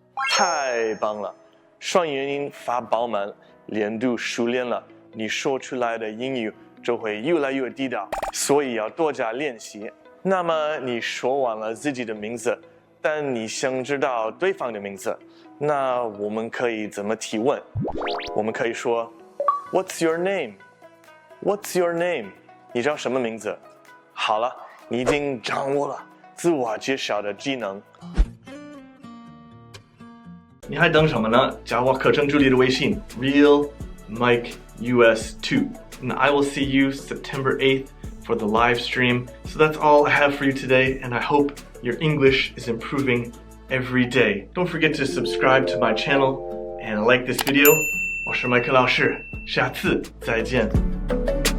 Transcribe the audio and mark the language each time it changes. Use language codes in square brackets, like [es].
[zh] 太棒了，双元音发饱满，连读熟练了，你说出来的英语就会越来越地道，所以要多加练习。那么你说完了自己的名字，但你想知道对方的名字，那我们可以怎么提问？ [en] 我们可以说 What's your name? What's your name? [zh] 你叫什么名字？好了，你已经掌握了自我介绍的技能。你还等什么呢？加我课程助理的微信 [en] Real Mike US2, and I will see you September 8th for the live stream. So that's all I have for you today, and I hope your English is improving every day. Don't forget to subscribe to my channel and like this video. [zh] 我是麦克老师，下次再见。